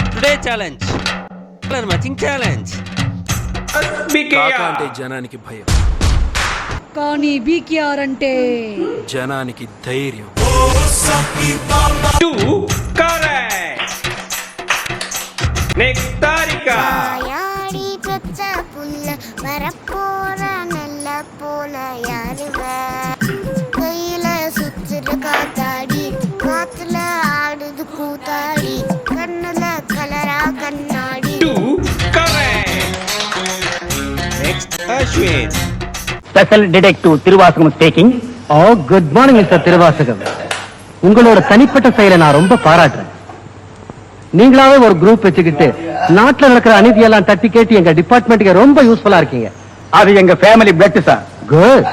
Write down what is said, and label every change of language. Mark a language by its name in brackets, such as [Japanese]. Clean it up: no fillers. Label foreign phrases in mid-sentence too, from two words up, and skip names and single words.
[English] challenge colour matching challenge. [Telugu] అంటే జనానికి భయం, కానీ బీకేఆర్ అంటే జనానికి ధైర్యం. నెక్స్ట్ తారిక [Tamil] கையில சுத்துற காத்தாடி காத்துல ஆடுது கூத்தாடி கண்ணுல கலரா கண்ணாடி. [Telugu] నెక్స్ట్ అశ్విన్. [English] special detective திருவாசகம் speaking. oh good morning mister திருவாசகம். [Tamil] உங்களோட தனிப்பட்ட செயலை நான் ரொம்ப பாராட்டுறேன். நீங்களாவே ஒரு குரூப் வச்சுக்கிட்டு நாட்டுல நடக்கிற அநீதியெல்லாம் தட்டி கேட்டு எங்க டிபார்ட்மெண்ட்டுக்கு ரொம்ப யூஸ்ஃபுல்லா இருக்கீங்க. அது எங்க [English] family blood sir. [Tamil] குட்.